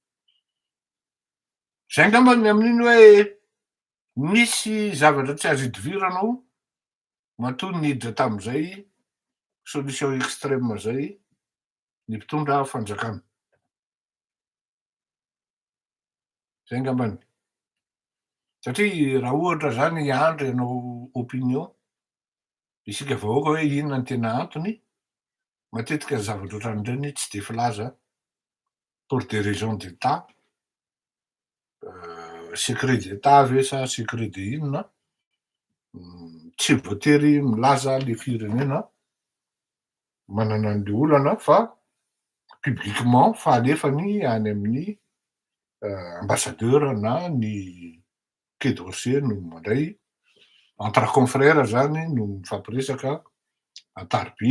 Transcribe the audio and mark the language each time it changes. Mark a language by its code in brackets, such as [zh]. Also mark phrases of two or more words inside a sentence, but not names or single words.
[mg] zay angambany amin'iny hoe misy zavatra tsy azo idiviranao matoa niditra tam'izay [fr] solution extrême [mg] zay ny mpitondra fanjakana zay angambany satria raha ohatra zany andro ianao opinion isika vahoaka hoe inona ny tena antony matetika ny zavatra ohatran'ireny tsy de filaza [fr] pour des raisons d'état secret d'état [mg] ve sa [fr] secret de [mg] inona tsy voatery milaza le firenena manana an'le olana fa publiquement fa alefany any amin'ny ambassadeur na ny Quai d'Orsay no mandray [fr] entre confrères [mg] zany no mifampiresaka atarby